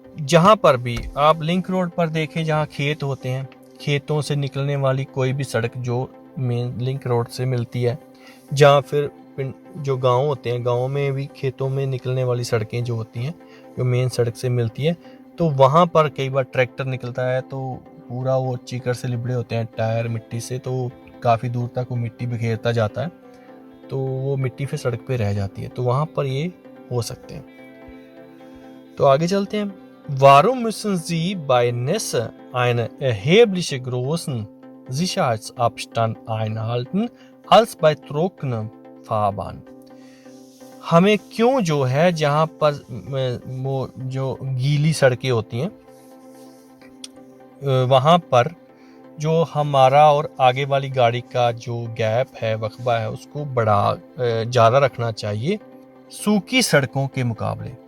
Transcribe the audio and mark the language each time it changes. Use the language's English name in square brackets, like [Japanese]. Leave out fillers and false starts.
[Hindi] जहाँ पर भी आप लिंक रोड पर देखें, जहाँ खेत होते हैं, खेतों से निकलने वाली कोई भी सड़क जो मेन लिंक रोड से मिलती है, जहाँ फिर जो गांव होते हैं, गांव में भी खेतों में निकलने वाली सड़कें जो होती हैं जो मेन सड़क से मिलती है, तो वहाँ पर कई बार ट्रैक्टर निकलता है तो पूरा वो चीकड़ से लिबड़े होते हैं, टायर मिट्टी से, तो काफ़ी दूर तक वो मिट्टी बिखेरता जाता है, तो वो मिट्टी फिर सड़क पे रह जाती है, तो वहाँ पर ये हो सकते हैं। तो आगे चलते हैं। [German] Warum müssen Sie bei Nässe einen erheblich großen Sicherheitsabstand einhalten als bei trockener Fahrbahn? [Hindi] हमें क्यों जो है जहाँ पर वो जो गीली सड़कें होती हैं वहाँ पर जो हमारा और आगे वाली गाड़ी का जो गैप है, वक्फा है, उसको ज़्यादा रखना चाहिए सूखी सड़कों के मुकाबले।